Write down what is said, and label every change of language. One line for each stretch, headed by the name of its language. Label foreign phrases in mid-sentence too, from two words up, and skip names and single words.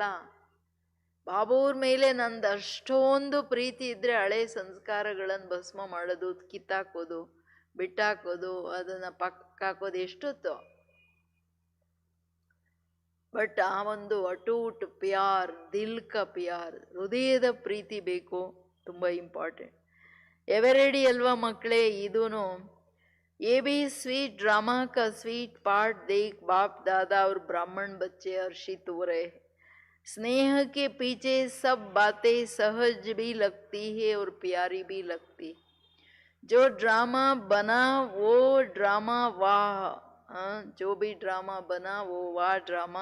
Kannada: ಬಾಬೂವ್ರ ಮೇಲೆ ನಂದು ಅಷ್ಟೊಂದು ಪ್ರೀತಿ ಇದ್ದರೆ ಹಳೆ ಸಂಸ್ಕಾರಗಳನ್ನು ಭಸ್ಮ ಮಾಡೋದು, ಕಿತ್ತಾಕೋದು, ಬಿಟ್ಟಾಕೋದು, ಅದನ್ನು ಪಕ್ಕಾಕೋದು ಎಷ್ಟೊತ್ತು. ಬಟ್ ಆ ಒಂದು
Hindi: अटूट प्यार, दिल का प्यार,
Kannada: ಹೃದಯದ ಪ್ರೀತಿ ಬೇಕು, ತುಂಬ ಇಂಪಾರ್ಟೆಂಟ್. ಎವರೆಡಿ ಅಲ್ವಾ ಮಕ್ಕಳೇ, ಇದೂನು
Hindi: ये भी
English: sweet drama
Hindi: का स्वीट पार्ट देख बाप दादा और ब्राह्मण बच्चे हर्षित हो रहे हैं. स्नेह के पीछे सब बातें सहज भी लगती है और प्यारी भी लगती. जो ड्रामा बना वो ड्रामा वाह, जो भी ड्रामा बना वो वाह ड्रामा.